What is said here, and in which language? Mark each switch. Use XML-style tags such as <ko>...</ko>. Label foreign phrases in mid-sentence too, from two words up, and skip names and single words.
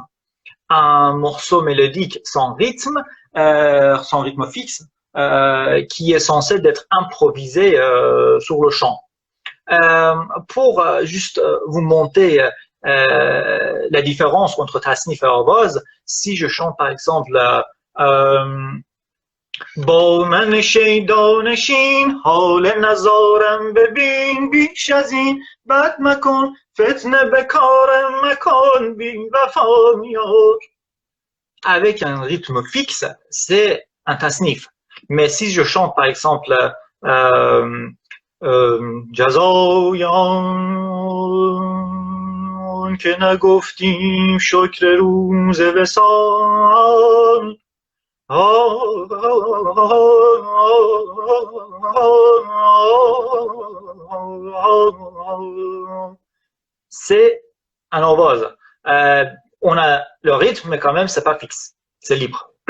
<fr>Un morceau mélodique sans rythme fixe, qui est censé être improvisé sur le champ. Pour juste vous montrer la différence entre Tasnif et Orvoz, si je chante par exemple</fr> <fa>با من شیدا نشین حال نزارم ببین بیش از این بد مکن فتنه به کارم مکن بی وفا میار.</fa> <fr>Avec un rythme fixe, c'est un tasnif. Mais si je chante par exemple</fr> <fa>جزایان که نگفتیم شکر روز وصال</fa> <fr>c'est un Orvoz. On a le rythme, mais quand même, c'est pas fixe. C'est libre.</fr>